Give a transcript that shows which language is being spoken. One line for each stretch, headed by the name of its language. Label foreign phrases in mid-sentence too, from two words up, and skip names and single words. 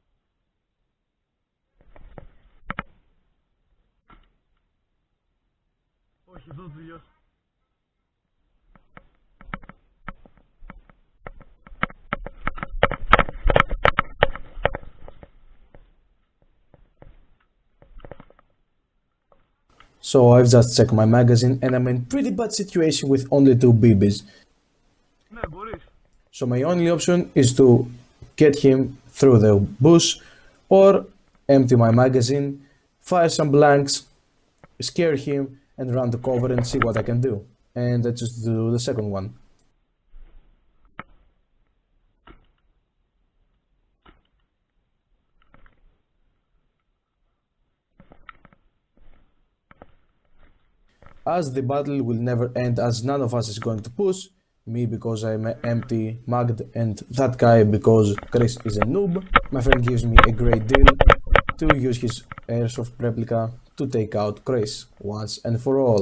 Greek: Όχι, αυτό το τελειώσει.
English: So I've just checked my magazine and I'm in pretty bad situation with only 2 BBs.
Greek: Ναι, μπορείς.
English: So my only option is to get him through the bush or empty my magazine, fire some blanks, scare him and run the cover and see what I can do. And let's just do the second one. As the battle will never end as none of us is going to push, me because I'm empty mugged and that guy because Chris is a noob, my friend gives me a great deal to use his airsoft replica to take out Chris once and for all.